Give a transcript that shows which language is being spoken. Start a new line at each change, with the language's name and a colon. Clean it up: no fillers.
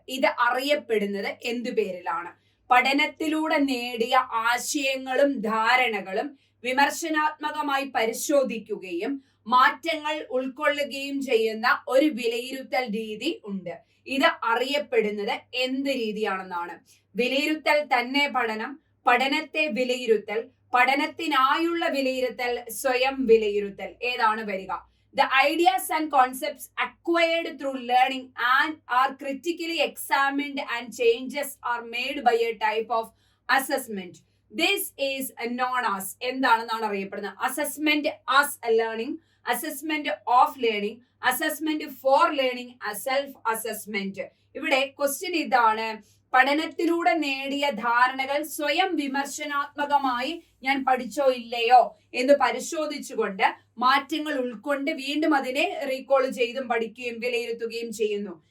Malayalam: ഇത് അറിയപ്പെടുന്നത് എന്തു പേരിലാണ്? പഠനത്തിലൂടെ നേടിയ ആശയങ്ങളും ധാരണകളും വിമർശനാത്മകമായി പരിശോധിക്കുകയും മാറ്റങ്ങൾ ഉൾക്കൊള്ളുകയും ചെയ്യുന്ന ഒരു വിലയിരുത്തൽ രീതി ഉണ്ട്. ഇത് അറിയപ്പെടുന്നത് എന്ത് രീതിയാണെന്നാണ്? വിലയിരുത്തൽ തന്നെ പഠനം, പഠനത്തെ വിലയിരുത്തൽ, പഠനത്തിനായുള്ള വിലയിരുത്തൽ, സ്വയം വിലയിരുത്തൽ. ഏതാണ് വരിക?
English: The ideas and concepts acquired through learning and are critically examined and changes are made by a type of assessment. This is known as
Malayalam: എന്താണെന്നാണ് അറിയപ്പെടുന്നത്?
English: Assessment as a learning, assessment of learning, assessment for learning, self assessment.
Malayalam: ഇവിടെ question ഇതാണ്: പഠനത്തിലൂടെ നേടിയ ധാരണകൾ സ്വയം വിമർശനാത്മകമായി ഞാൻ പഠിച്ചോ ഇല്ലയോ എന്ന് പരിശോധിച്ചുകൊണ്ട് മാറ്റങ്ങൾ ഉൾക്കൊണ്ട് വീണ്ടും അതിനെ റീകോൾ ചെയ്തും പഠിക്കുകയും വിലയിരുത്തുകയും ചെയ്യുന്നു.